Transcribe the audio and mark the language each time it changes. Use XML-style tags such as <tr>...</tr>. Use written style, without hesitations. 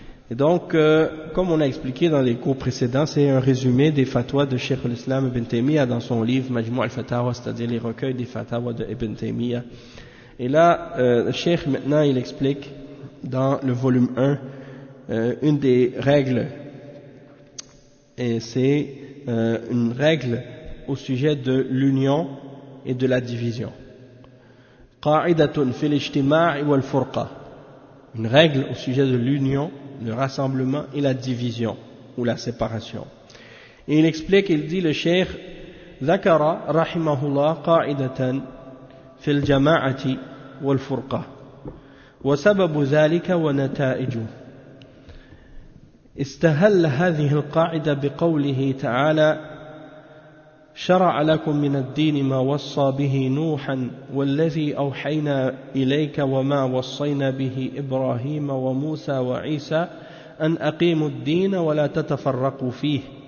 <fr>Et donc, comme on a expliqué dans les cours précédents, c'est un résumé des fatwas de Cheikh al-Islam ibn Taymiyyah dans son livre Majmou' al-Fatawa, c'est-à-dire les recueils des fatwas de Ibn Taymiyyah. Et là, le Cheikh maintenant, il explique dans le volume 1 une des règles, et c'est une règle au sujet de l'union et de la division.</fr> <ar>قاعدة في الاجتماع والفرقة.</ar> <fr>Une règle au sujet de l'union, le rassemblement et la division ou la séparation. Et il explique, il dit le Cheikh,</fr> <ar>ذكر رحمه الله قاعدة في الجماعة والفرقة. وسبب ذلك ونتائجه. استهل هذه القاعدة بقوله تعالى شرع لكم من الدين ما وصى به نوحا والذي أوحينا إليك وما وصينا به إبراهيم وموسى وعيسى أن أقيموا الدين ولا تتفرقوا فيه.</ar>